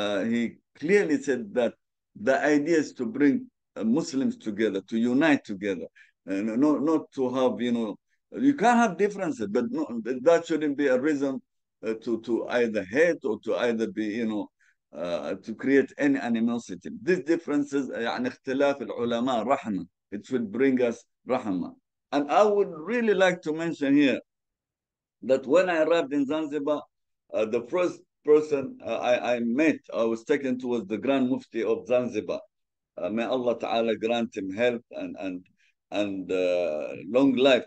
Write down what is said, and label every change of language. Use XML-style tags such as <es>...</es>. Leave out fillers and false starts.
<en>He clearly said that the idea is to bring Muslims together, to unite together, and not to have, you can have differences, but no, that shouldn't be a reason to either hate or to either be, to create any animosity. These differences,</en> <ar>يعني اختلاف العلماء رحمة.</ar> <en>It should bring us rahmah. And I would really like to mention here that when I arrived in Zanzibar, the first person I met, I was taken towards the Grand Mufti of Zanzibar, May Allah Ta'ala grant him health and long life.</en>